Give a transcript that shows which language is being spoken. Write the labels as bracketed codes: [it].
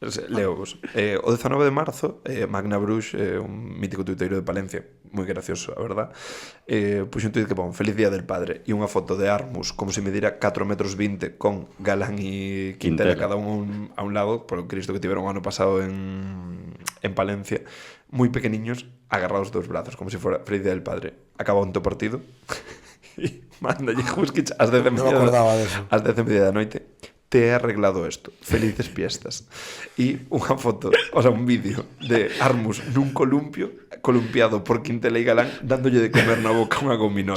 [gl] Leovos. O 19 de marzo, Magna Bruix, un mítico tuiteiro de Palencia, moi gracioso, a verdad, puxo un tuit que pon Feliz Día del Padre e unha foto de Armus como se medira 4,20 metros con Galán e Quintela cada un a un lado, por o Cristo que tiveron o ano pasado en Palencia, moi pequeniños, agarrados dos brazos, como se fora Feliz Día del Padre. Acaba o partido e mándalle Huskic ás 10:30 Non me acordaba deso. ás 10:30 da noite. [es] Te he arreglado esto, felices fiestas. [gl] E unha foto, o sea, un vídeo de Armus nun columpiado por Quintela e Galán dándolle de comer na boca unha gominola.